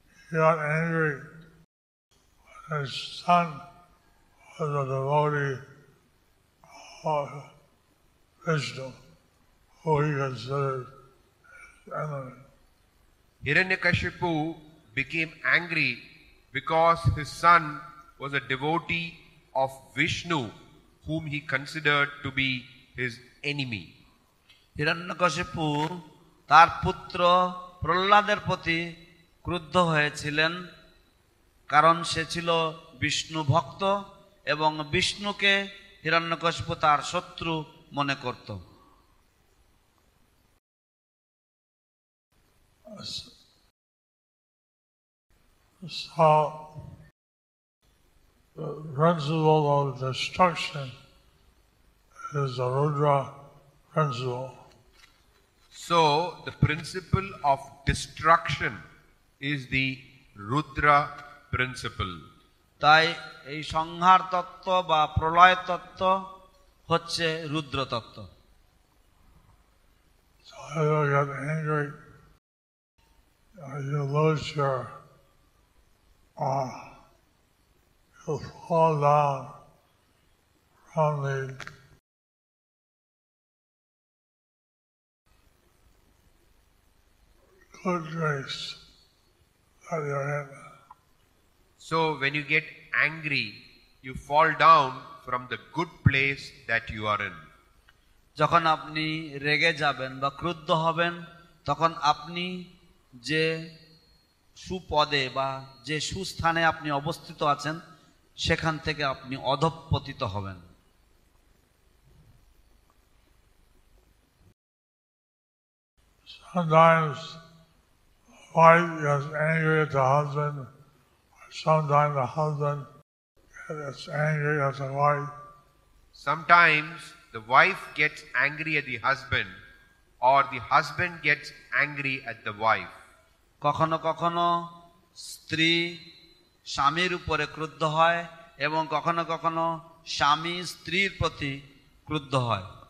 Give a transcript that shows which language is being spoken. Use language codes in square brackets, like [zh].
[en] He got angry when his son was a devotee of Vishnu, who he considered his enemy. Hiranyakashipu became angry because his son was a devotee of Vishnu, whom he considered to be his enemy. [bn] Hiranyakashipu তার পুত্র প্রহ্লাদের প্রতি ক্রুদ্ধ হয়েছিলেন কারণ সে ছিল বিষ্ণু ভক্ত এবং বিষ্ণুকে হিরণ্যকশিপু তার শত্রু মনে করত। [en] So the principle of destruction is the Rudra principle. So the principle of destruction is the Rudra principle. [bn] তাই এই সংহার তত্ত্ব বা প্রলয় তত্ত্ব হচ্ছে রুদ্র তত্ত্ব। [en] So if you get angry, you lose your, you fall down from the good grace that you're in. So when you get angry, you fall down from the good place that you are in. [bn] যখন আপনি রেগে যাবেন বা ক্রুদ্ধ হবেন, তখন আপনি যে সুপদে বা যে সুস্থানে আপনি অবস্থিত আছেন সেখান থেকে আপনি অধঃপতিত হবেন। [en] Sometimes the wife gets angry at the husband, or sometimes the husband gets angry at the wife. Sometimes the wife gets angry at the husband, or the husband gets angry at the wife. [bn] কখনো কখনো স্ত্রী স্বামীর উপরে ক্রুদ্ধ হয় এবং কখনো কখনো স্বামী স্ত্রীর প্রতি ক্রুদ্ধ হয়।